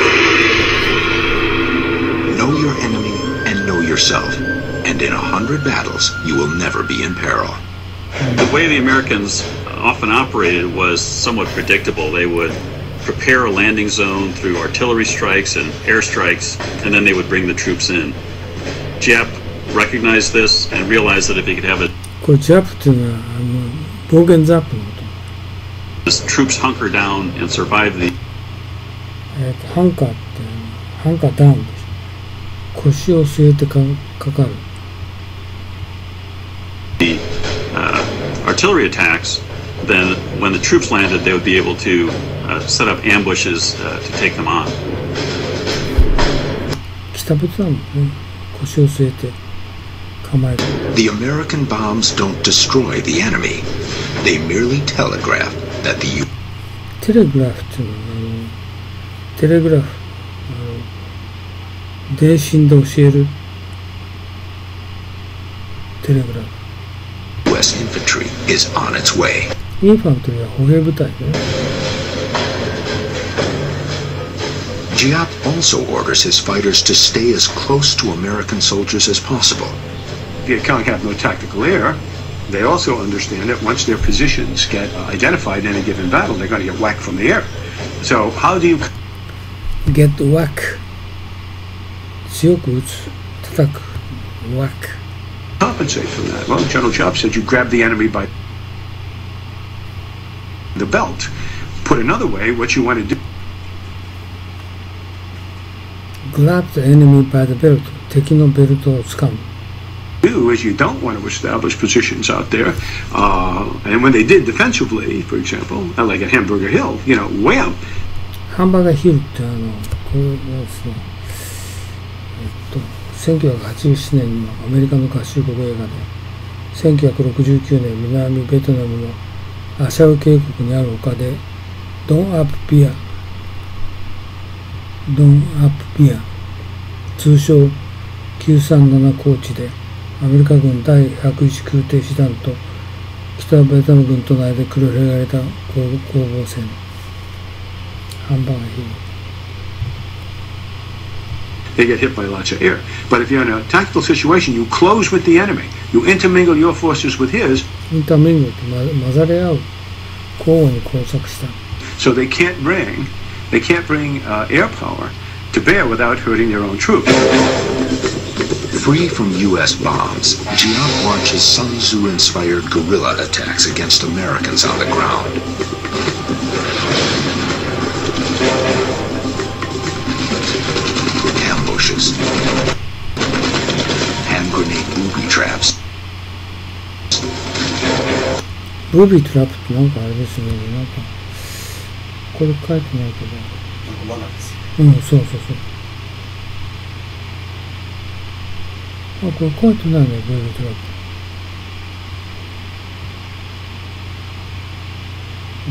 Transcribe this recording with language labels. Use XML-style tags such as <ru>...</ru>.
<en>Know your enemy and know yourself, and in 100 battles you will never be in peril. The way the Americans often operated was somewhat predictable. They would prepare a landing zone through artillery strikes and airstrikes, and then they would bring the troops in. Giap recognized this and realized that if he could have it,</en> <ja>これジャップっていうのは暴言ザップのこと。</ja> <en>his troops hunker down and survive the</en> <ja>ハンカーってハンカーダウンです。腰を据えてかかる。</ja> <en>artillery attacks, then when the troops landed, they would be able to set up ambushes to take them on.</en> <ja>北仏なのね。腰を据えて構える。</ja> <en>The American bombs don't destroy the enemy. They merely telegraph that the</en> <ja>テレグラフっていうのはテレグラフ電信で教えるテレグラフ。</ja> <en>US infantry is on its way.</en> <ja>インファントリーは歩兵部隊ね。</ja> <en>Giap also orders his fighters to stay as close to American soldiers as possible. Viet Cong have no tactical air. They also understand that once their positions get identified in a given battle, they're going to get whacked from the air. So how do you get whack</en> <ja>強く打つ叩く whack</ja> <en>compensate for that? Well, General Giap said you grab the enemy by the belt. Put another way, what you want to grab the enemy by the belt</en> <ja>敵のベルトを掴む</ja> <en>do is you don't want to establish positions out there, and when they did defensively, for example, like at Hamburger Hill, you know, wham!</en> <ja>ハンバーガーヒルってこれはですね1987年にアメリカの合衆国映画で1969年南ベトナムのアシャウ渓谷にある丘でドンアップビア通称937高地でアメリカ軍第101空挺師団と北ベトナム軍との間で繰り広げられた攻防戦ハンバーガーヒル</ja> <en>They get hit by lots of air. But if you're in a tactical situation, you close with the enemy. You intermingle your forces with his.</en> <ja>インターミングルって混ざり合う交互に工作した</ja> <en>So they can't bring air power to bear without hurting their own troops. Free from U.S. bombs, Giap launches Sun Tzu-inspired guerrilla attacks against Americans on the ground. Ambushes, hand grenade booby traps.</en> <ja>ブービートラップってなんかあれですねなんかこれ書いてないけど罠ですよそうあ、これ書いてないね、ブービートラップ。</ja>